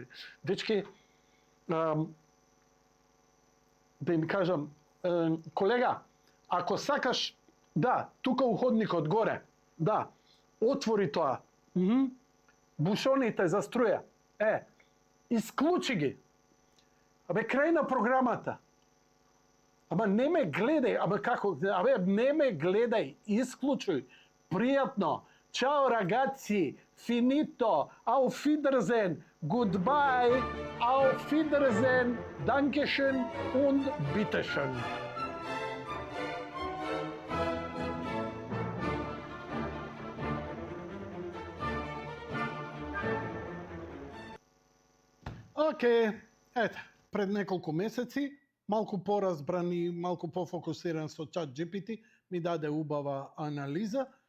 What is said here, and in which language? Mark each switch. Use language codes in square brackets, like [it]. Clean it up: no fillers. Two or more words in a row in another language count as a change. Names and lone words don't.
[mk] Дечки, да им кажам, колега, ако сакаш, да, тука у ходникот горе, да, отвори тоа, бушоните за струја, исклучи ги. Абе, крај на програмата. Ама не ме гледај, не ме гледај, исклучуј. Пријатно. Чао, [it] ragazzi, finito, [de] auf Wiedersehen, goodbye, auf Wiedersehen, dankeschön und bitteschön. [mk] Ете, пред неколку месеци, малку поразбран и малку пофокусиран со ChatGPT, ми даде убава анализа.